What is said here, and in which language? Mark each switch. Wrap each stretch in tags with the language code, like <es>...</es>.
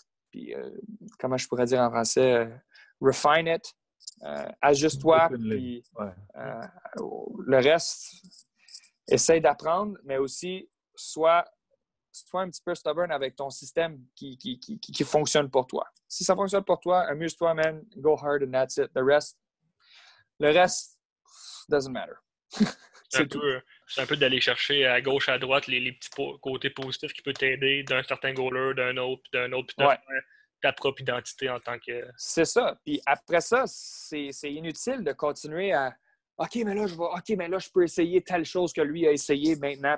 <fr>Puis comment je pourrais dire en français?</fr> <en>Refine it.</en> <fr>Ajuste-toi. Puis le reste, essaye d'apprendre, mais aussi sois un petit peu stubborn avec ton système qui fonctionne pour toi. Si ça fonctionne pour toi, amuse-toi, man.</fr> <en>Go hard and that's it.</en> <fr>Le reste</fr> <en>doesn't matter.</en> <fr>C'est un peu d'aller chercher à gauche, à droite les petits côtés positifs qui peuvent t'aider d'un certain goaler, d'un autre, puis de faire ta propre identité en tant que... C'est ça. Puis après ça, c'est inutile de continuer à OK, mais là, je peux essayer telle chose que lui a essayé maintenant.</fr>